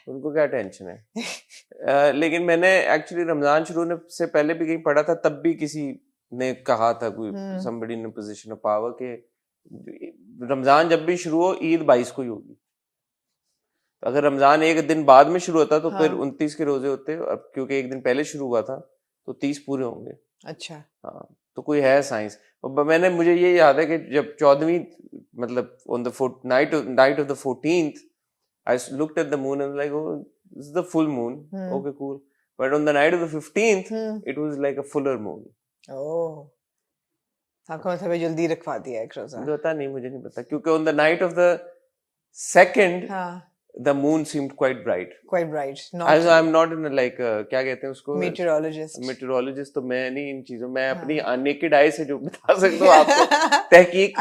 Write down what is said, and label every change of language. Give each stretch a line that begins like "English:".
Hindi: उनको क्या टेंशन है लेकिन मैंने एक्चुअली रमजान शुरू होने से पहले भी कहीं पढ़ा था तब भी किसी ने कहा था कोई
English: somebody in a position of power
Hindi: के रमजान जब भी शुरू हो ईद 22 को ही होगी तो अगर रमजान एक दिन बाद में शुरू होता तो फिर 29 के रोजे होते अब क्योंकि एक दिन पहले शुरू हुआ था तो 30 पूरे होंगे अच्छा हाँ तो कोई है साइंस मैंने मुझे ये याद है कि जब 14वीं मतलब
English: on the night of the 14th I looked at the moon and like oh this is the full moon okay cool but on the night of the 15th it was like a fuller moon
Hindi: oh आपको मतलब जल्दी रखवा दिया एक रोजा पता नहीं मुझे नहीं पता क्योंकि
English: on the night of the second the moon seemed quite bright as I'm not in a like
Hindi: क्या कहते हैं उसको meteorologist तो मैं नहीं इन चीजों मैं अपनी
English: naked eye
Hindi: से जो बता सकता हूँ आपको तहकीक